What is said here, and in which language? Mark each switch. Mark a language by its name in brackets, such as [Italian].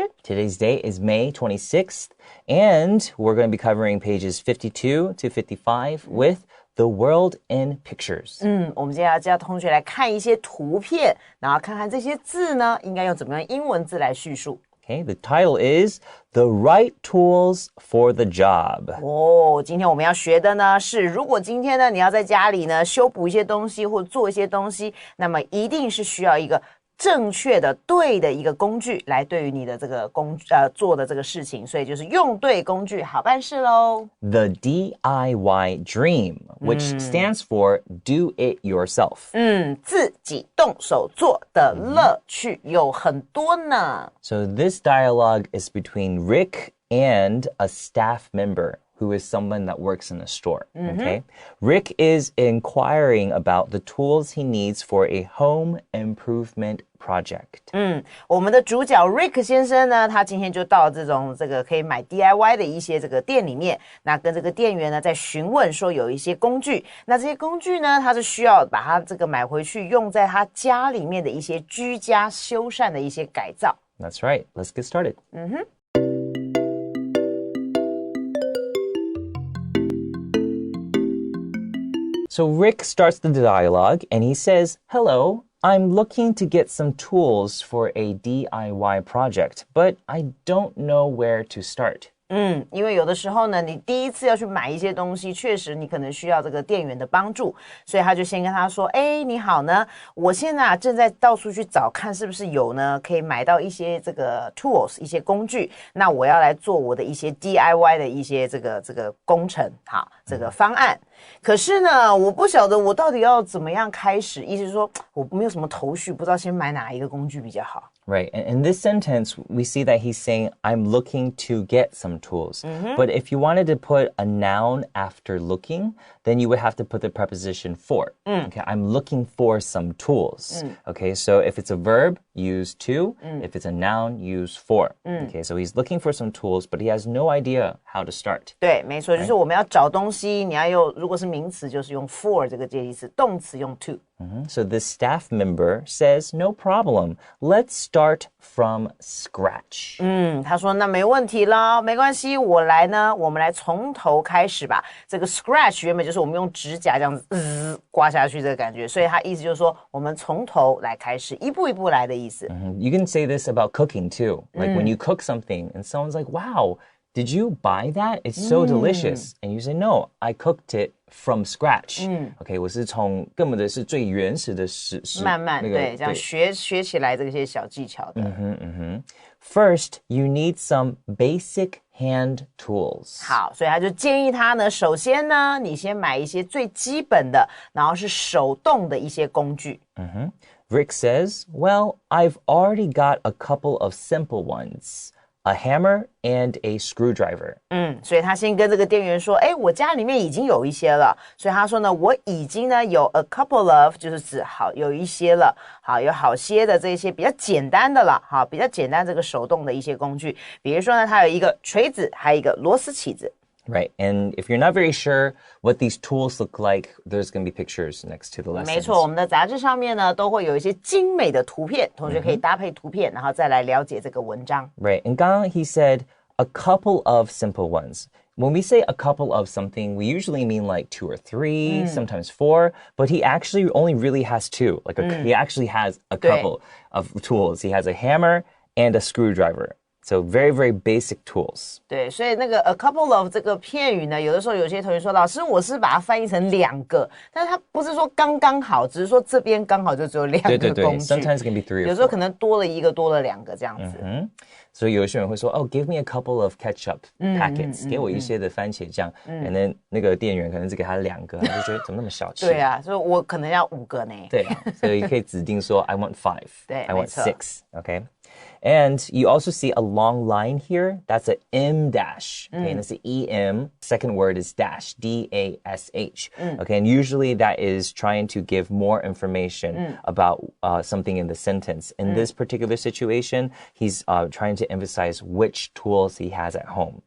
[English] Today's date is May 26th, and we're going to be covering pages 52 to 55 with The World in Pictures. [Chinese] 我们今天要教同学来看一些图片，然后看看这些字呢，应该用怎么样英文字来叙述。 [English] Okay, the title is The Right Tools for the Job. [Chinese] 今天我们要学的呢是，如果今天呢你要在家里呢修补一些东西或做一些东西，那么一定是需要一个正确的对的一个工具来对于你的这个做的这个事情，所以就是用对工具好办事咯。 [English] The DIY Dream, which stands for Do It Yourself. [Chinese] 自己动手做的乐趣有很多呢。 [English] So this dialogue is between Rick and a staff member who is someone that works in a store, okay? Rick is inquiring about the tools he needs for a home improvement project. [Chinese] 我们的主角 Rick 先生呢，他今天就到这个可以买 DIY 的一些这个店里面，那跟这个店员呢在询问说有一些工具，那这些工具呢，他是需要把它这个买回去用在他家里面的一些居家修缮的一些改造。 [English] That's right. Let's get started. So Rick starts the dialogue and he says, Hello, I'm looking to get some tools for a DIY project, but I don't know where to start. [Chinese] 因为有的时候呢，你第一次要去买一些东西，确实你可能需要这个店员的帮助，所以他就先跟他说，你好呢，我现在正在到处去找看是不是有呢可以买到一些这个 tools 一些工具，那我要来做我的一些 DIY 的一些这个工程，好，这个方案。可是呢，我不晓得我到底要怎么样开始，意思是说我没有什么头绪，不知道先买哪一个工具比较好。 [English] Right. And in this sentence, we see that he's saying, I'm looking to get some tools. But if you wanted to put a noun after looking, then you would have to put the preposition for. Okay, I'm looking for some tools. Okay, so if it's a verb, use to. If it's a noun, use for. Okay, so he's looking for some tools, but he has no idea how to start. [Chinese] 对，没错，就是我们要找东西，你要用，如果是名词，就是用 for 这个介系词，动词用 to。 [English] So the staff member says, no problem. Let's start from scratch. [Chinese] 他说那没问题啦，没关系，我们来从头开始吧。这个 scratch 原本就是我们用指甲这样子刮下去这个感觉，所以他意思就是说我们从头来开始，一步一步来的意思。 [English] You can say this about cooking too. Like when you cook something and someone's like, wow, did you buy that? It's so delicious. And you say, no, I cooked it from scratch. Okay, [Chinese] 我是从根本的是最原始的慢慢对，这样学起来这些小技巧的。 [English] First, you need some basic hand tools. [Chinese] 好，所以他就建议他呢，首先呢，你先买一些最基本的，然后是手动的一些工具。 [English] Rick says, well, I've already got a couple of simple ones.A hammer and a screwdriver. [Chinese] 所以他先跟这个店员说，我家里面已经有一些了。所以他说呢，我已经呢有 [English] a couple of [Chinese] 就是指好有一些了，好有好些的这些比较简单的了，好比较简单这个手动的一些工具，比如说呢，它有一个锤子，还有一个螺丝起子。 [English] Right, and if you're not very sure what these tools look like, there's going to be pictures next to the lessons. [Chinese] 没错，我们的杂志上面呢都会有一些精美的图片，同学可以搭配图片，然后再来了解这个文章。 [English] Right, and [Chinese] 刚刚 [English] he said a couple of simple ones. When we say a couple of something, we usually mean like 2 or 3, sometimes 4, but he actually only really has 2. Like he actually has a couple of tools. He has a hammer and a screwdriver.So very, very basic tools. [Chinese] 对，所以那个 [English] a couple of [Chinese] 这个片语呢，有的时候有些同学说，老师，我是把它翻译成2个，但是它不是说刚刚好，只是说这边刚好就只有2个工具。 [English] Sometimes it can be 3 or 4. [Chinese] 有时候可能多了1个，多了2个这样子。所以有些人会说， [English] give me a couple of ketchup packets， [Chinese] 给我一些的番茄酱。 [English] And then [Chinese] 那个店员可能只给他2个，他就觉得怎么那么小气？对啊，所以我可能要5个呢。对啊，所以可以指定说 [English] I want 5， [Chinese] 对 [English] I want 6。 Okay.And you also see a long line here. That's an M dash. Okay, and it's an EM. Second word is dash, D-A-S-H. Okay, and usually that is trying to give more information about something in the sentence. In this particular situation, he's trying to emphasize which tools he has at home.